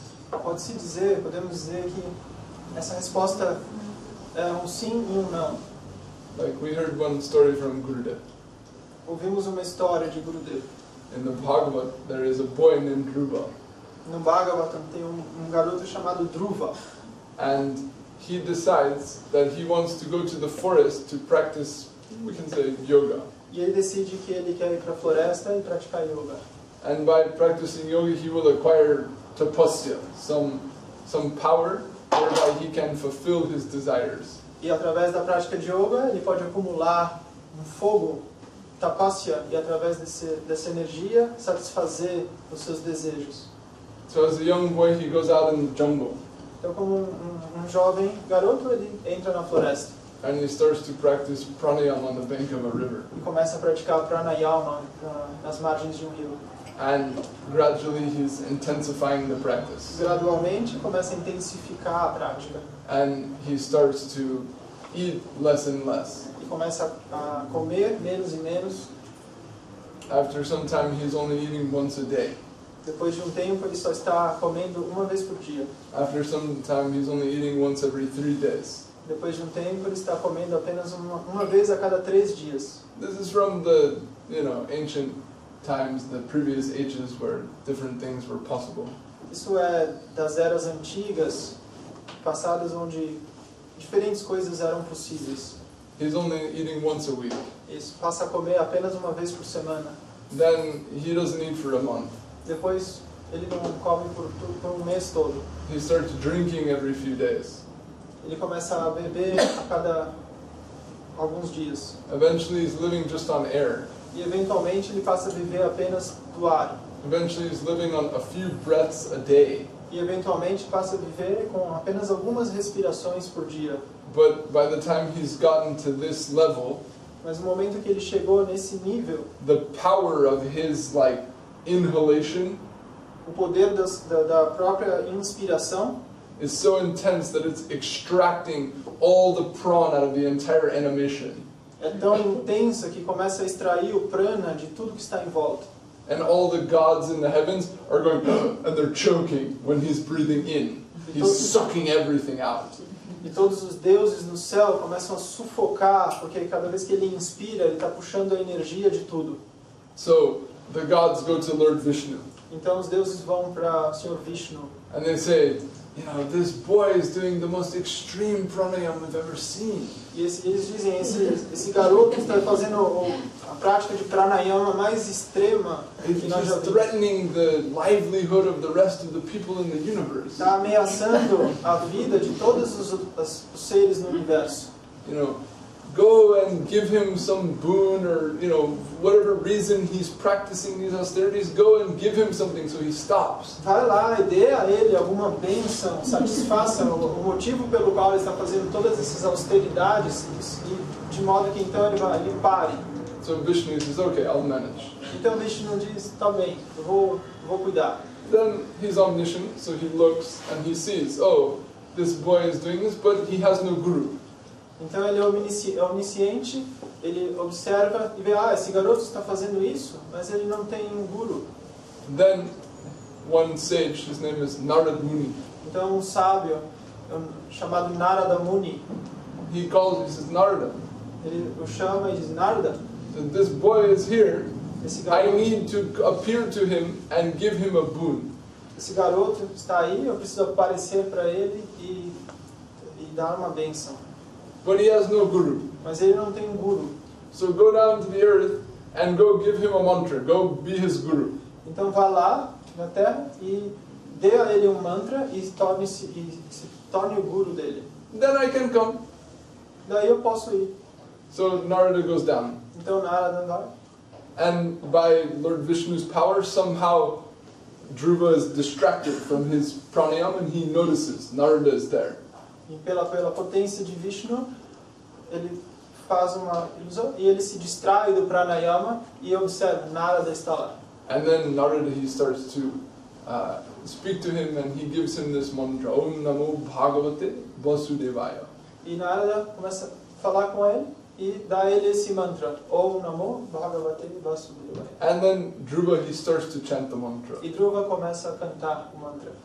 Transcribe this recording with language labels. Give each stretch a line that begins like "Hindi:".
Portuguese: Podemos dizer que essa resposta é sim e não.
English: Like we heard one story from Gurudev.
Portuguese: Ouvimos uma história de Gurudev.
English: In the Bhagavad, there is a boy named Dhruva.
Portuguese: No Bhagavatam tem garoto chamado Dhruva.
English: And he decides that he wants to go to the forest to practice, we can say, yoga.
Portuguese: E ele decide que ele quer ir para a floresta e praticar yoga.
English: And by practicing yoga, he will acquire tapasya, some power whereby he can fulfill his desires.
Portuguese: E através da prática de yoga, ele pode acumular um fogo, tapasya, e através dessa energia satisfazer os seus desejos.
English: So as a young boy, he goes out in the jungle
Portuguese: Então, como um jovem garoto, ele entra na floresta
English: and he starts to practice pranayama on the bank of a river.
Portuguese: e começa a praticar pranayama nas margens de um rio.
English: And gradually he's intensifying the practice.
Portuguese: Gradualmente, começa a intensificar a prática
English: And he starts to eat less and less.
Portuguese: e começa a comer menos e menos.
English: After some time, he's only eating once a day.
Portuguese: Depois de um tempo, ele só está comendo uma vez por dia.
English: After some time, he's only eating once every 3 days.
Portuguese: Depois de um tempo, ele está comendo apenas uma vez a cada 3 dias.
English: This is from the, ancient times, the previous ages where different things were possible.
Portuguese: Isso é das eras antigas, passadas, onde diferentes coisas eram possíveis.
English: He's only eating once a week.
Portuguese: Ele passa a comer apenas uma vez por semana.
English: Then he doesn't eat for a month.
Portuguese: Depois, ele não come por um mês todo.
English: He starts drinking every few days.
Portuguese: Ele começa a beber a cada alguns dias.
English: Eventually he's living just on air.
Portuguese: E eventualmente ele passa a viver apenas do ar.
English: Eventually he's living on a few breaths a day.
Portuguese: E eventualmente passa a viver com apenas algumas respirações por dia.
English: But by the time he's gotten to this level,
Portuguese: Mas no momento que ele chegou nesse nível,
English: the power of his inhalation
Portuguese: o poder da própria inspiração
English: is so intense that it's extracting all the prana out of the entire animation.
Portuguese: é tão intensa que começa a extrair o prana de tudo que está em volta.
English: And all the gods in the heavens are going and they're choking when he's breathing in. He's sucking everything out.
Portuguese: E todos os deuses no céu começam a sufocar, porque cada vez que ele inspira, ele está puxando a energia de tudo.
English: So the gods go to Lord Vishnu
Portuguese: Então os deuses vão para o Senhor Vishnu
English: and they say, this boy is doing the most extreme pranayama I've ever seen.
Portuguese: e eles dizem, esse garoto está fazendo a prática de pranayama mais extrema que nós já
English: He's
Portuguese: vimos.
English: threatening the livelihood of the rest of the people in the universe.
Portuguese: Está ameaçando a vida de todos os seres no universo.
English: Go and give him some boon or, whatever reason he's practicing these austerities, go and give him something so he stops.
Portuguese: Vai lá e dê a ele alguma bênção, satisfaça o motivo pelo qual ele está fazendo todas essas austeridades, de modo que então ele pare.
English: So Vishnu says, okay, I'll manage.
Portuguese: Então Vishnu diz, tá bem, eu vou cuidar.
English: Then he's omniscient, so he looks and he sees, this boy is doing this, but he has no guru.
Portuguese: Então ele é onisciente, ele observa e vê, esse garoto está fazendo isso, mas ele não tem um guru.
English: Then one sage, his name is Narad Muni,
Portuguese: Então um sábio, chamado Narada Muni,
English: he says, Narada,
Portuguese: ele o chama e diz, Narada,
English: this boy is here,
Portuguese: esse
English: I
Portuguese: garoto,
English: need to appear to him and give him a boon.
Portuguese: esse garoto está aí, eu preciso aparecer para ele e dar uma bênção.
English: But he has no guru.
Portuguese: Mas ele não tem um guru.
English: So go down to the earth and go give him a mantra. Go be his guru.
Portuguese: Então vá lá na terra e dê a ele um mantra e se torne o guru dele.
English: Then I can come.
Portuguese: Daí eu posso ir.
English: So Narada goes down.
Portuguese: Então Narada vai.
English: And by Lord Vishnu's power, somehow Dhruva is distracted from his pranayama and he notices Narada is there.
Portuguese: E pela potência de Vishnu, ele faz uma ilusão e ele se distrai do pranayama e observa, Narada está lá.
English: And then Narada, he starts to speak to him and he gives him this mantra, Om Namo Bhagavate Vasudevaya.
Portuguese: E Narada começa a falar com ele e dá a ele esse mantra, Om Namo Bhagavate Vasudevaya.
English: And then Dhruva, he starts to chant the mantra.
Portuguese: E Dhruva começa a cantar o mantra.